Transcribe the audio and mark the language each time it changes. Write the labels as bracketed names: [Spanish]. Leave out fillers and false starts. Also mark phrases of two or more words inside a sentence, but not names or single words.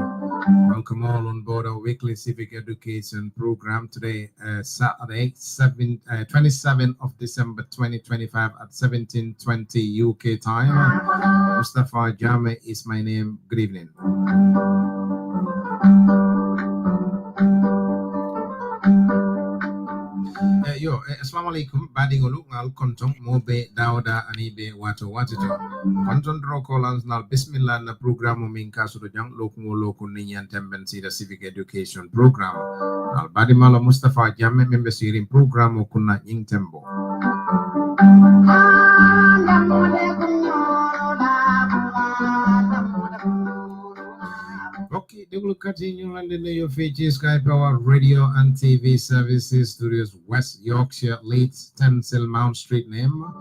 [English] Welcome all on board our weekly civic education program today, Saturday, 27th of December 2025 at 17:20 UK time. Mustafa Jame is my name. Good evening. [Mandingo] Assalamu alaikum badingolu ngal kontong mobe dauda anibe wato watito konton roko nal bismillah na program min kasudo jang lokumo lokun ni temben sida [English] civic education program [Mandingo] al badimala Mustafa Jamme membe sirin program kunna ing tembo [English] Okay, they will continue under your features Sky Power Radio and TV Services Studios, West Yorkshire, Leeds, Stansell Mount Street name.